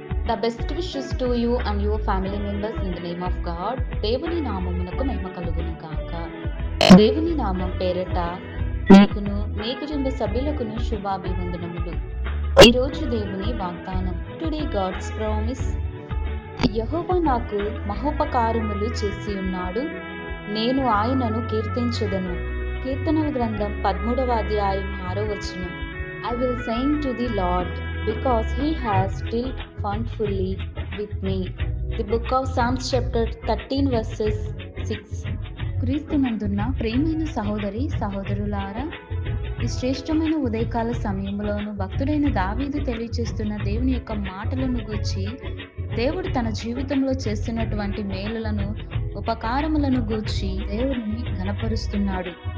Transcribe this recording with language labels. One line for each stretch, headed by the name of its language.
English: The best wishes to you and your family members in the name of God.
Telugu: దేవుని నామమునకు మహిమ కలుగును గాక. దేవుని నామం పేరట మీకును మీ కుటుంబ సభ్యులకును శుభాభివందనములు. ఈరోజు దేవుని వాగ్దానం.
English: Today God's promise.
Telugu: యెహోవా నాకు మహోపకారములు చేసి ఉన్నాడు. నేను ఆయనను కీర్తించెదను. కీర్తనల గ్రంథం 13వ అధ్యాయం 6వ వచనం.
English: I will sing to the Lord because he has dealt bountifully with me. The book of Psalms chapter 13 verses 6.
Telugu: క్రీస్తునందున్న ప్రియమైన సహోదరి సహోదరులారా, ఈ శ్రేష్టమైన ఉదయకాల సమయంలోను భక్తుడైన దావీదు తెలియచేస్తున్న దేవుని యొక్క మాటలను గూర్చి, దేవుడు తన జీవితంలో చేస్తున్నటువంటి మేలులను, ఉపకారములను గూర్చి దేవుడిని ఘనపరుస్తున్నాడు.